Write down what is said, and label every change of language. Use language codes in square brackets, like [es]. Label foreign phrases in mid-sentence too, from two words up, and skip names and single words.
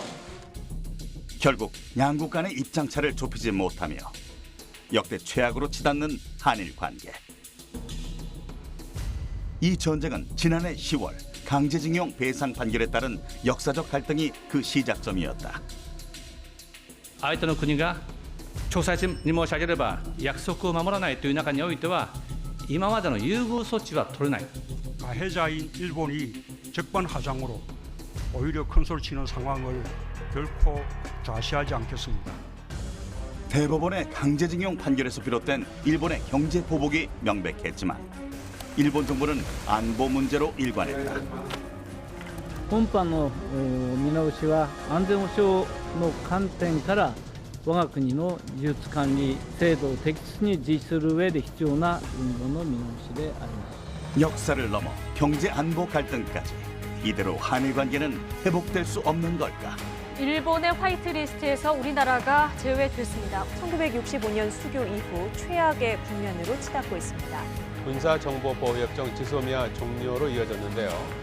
[ko] 결국 양국 간의 입장차를 좁히지 못하며 역대 최악으로 치닫는 한일 관계. 이 전쟁은 지난해 10월 강제징용 배상 판결에 따른 역사적 갈등이 그 시작점이었다. [ja] 相手の国が詳細に申し上げれば約束を守らないという中においては今までの優遇措置は取れない。 [ko] 가해자인 일본이 적반하장으로 오히려 큰소리 치는 상황을 결코 좌시하지 않겠습니다. 대법원의 강제징용 판결에서 비롯된 일본의 경제 보복이 명백했지만 일본 정부는 안보 문제로 일관했다. [ja] 今般の見直しは安全保障の観点から我が国の技術管理制度を適切に実施する上で必要な運動の見直しであります。 [ko] 역사를 넘어 경제 안보 갈등까지 이대로 한일 관계는 회복될 수 없는 걸까? 일본의 화이트리스트에서 우리나라가 제외됐습니다. 1965년 수교 이후 최악의 국면으로 치닫고 있습니다. 군사정보보호협정 지소미아 종료로 이어졌는데요.